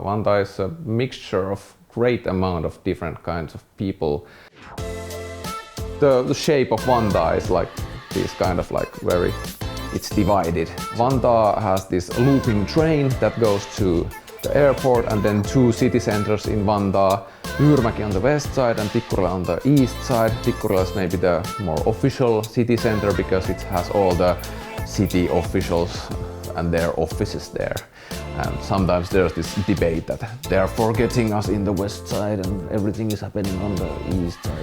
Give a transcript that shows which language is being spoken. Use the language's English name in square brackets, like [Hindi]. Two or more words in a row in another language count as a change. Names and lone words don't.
[English] Vantaa is a mixture of great amount of different kinds of people. The shape of Vantaa is like this kind of like very... it's divided. Vantaa has this looping train that goes to the airport and then two city centers in Vantaa. Myyrmäki on the west side and Tikkurila on the east side. Tikkurila is maybe the more official city center because it has all the city officials and their offices there. And sometimes there's this debate that they are forgetting us in the west side and everything is happening on the east side.